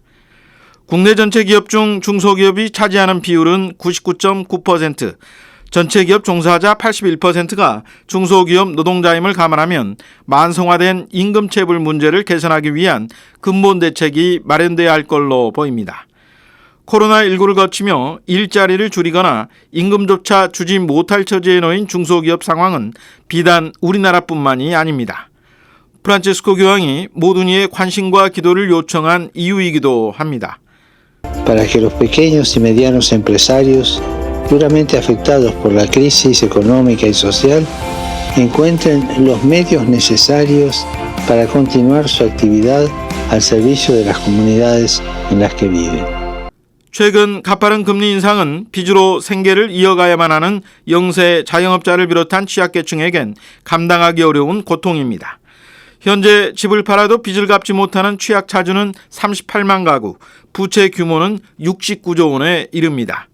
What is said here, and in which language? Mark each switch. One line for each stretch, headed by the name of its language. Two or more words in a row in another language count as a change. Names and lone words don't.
Korean: 국내 전체 기업 중 중소기업이 차지하는 비율은 99.9%, 전체 기업 종사자 81%가 중소기업 노동자임을 감안하면 만성화된 임금체불 문제를 개선하기 위한 근본 대책이 마련돼야 할 걸로 보입니다. 코로나19를 거치며 일자리를 줄이거나 임금조차 주지 못할 처지에 놓인 중소기업 상황은 비단 우리나라뿐만이 아닙니다. 프란치스코 교황이 모든 이의 관심과 기도를 요청한 이유이기도 합니다.
Spanish: Para que los pequeños y medianos empresarios duramente afectados por la crisis económica y social encuentren los medios necesarios para continuar su actividad al servicio de las comunidades en las que viven.
Korean: 최근 가파른 금리 인상은 빚으로 생계를 이어가야만 하는 영세 자영업자를 비롯한 취약계층에겐 감당하기 어려운 고통입니다. 현재 집을 팔아도 빚을 갚지 못하는 취약차주는 38만 가구, 부채 규모는 69조 원에 이릅니다.